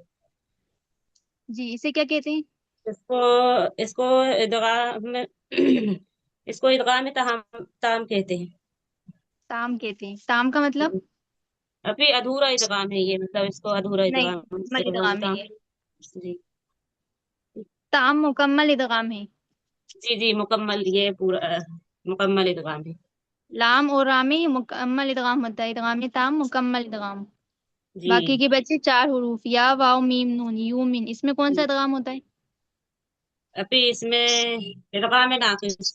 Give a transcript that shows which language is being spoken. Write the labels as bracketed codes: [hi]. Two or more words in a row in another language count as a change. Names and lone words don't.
[ur] جی. اسے کیا کہتے ہیں؟ اس کو ادغام اس کو ادغام تام کہتے ہیں. تام کہتے ہیں. تام کا مطلب؟ ابھی ادھورا ادغام ہے یہ، مطلب اس کو ادھورا نہیں، ادغام مکمل ادغام ادغام ہے تام. یہ. جی. تام مکمل ادغام ہے. جی جی، مکمل، یہ پورا مکمل ادغام ہے. لام اور را میں مکمل ادغام ہوتا ہے، ادغام تام مکمل ادغام. جی. باقی کے بچے 4 حروف، یا واو میم نون یومن، اس میں کون سا ادغام ہوتا ہے? ابھی اس میں ادغام ناقص,